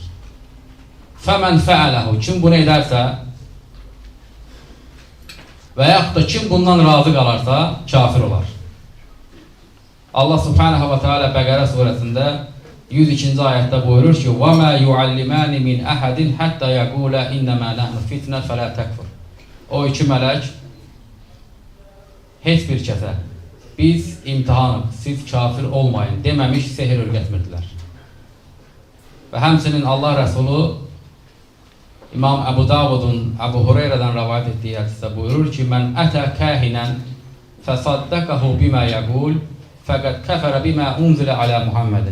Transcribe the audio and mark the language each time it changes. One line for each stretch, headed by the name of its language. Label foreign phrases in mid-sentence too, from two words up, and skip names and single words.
Arabic: فمن فعله,
Azerbaijani: kim bunu edərsə və yaxud da kim bundan razı qalarsa kafir olar.
Arabic: الله سبحانه وتعالى
Azerbaijani: Bəqərə surəsində 102-ci ayətdə buyurur ki:
Arabic: "وما يعلمان من أحد حتى يقولا إنما نحن فتنة فلا تكفر."
Azerbaijani: O iki mələk heç bir kəsə biz imtihanıq, siz kafir olmayın deməmiş sehir öyrətmirdilər. Və həmçinin Allah Rəsulu İmam Əbu Davudun Əbu Hureyrədən rəvayət etdiyi hədisdə buyurur ki:
Arabic: "من أتى كاهنا فصدقه بما يقول فقد كفر بما أنزل على محمد."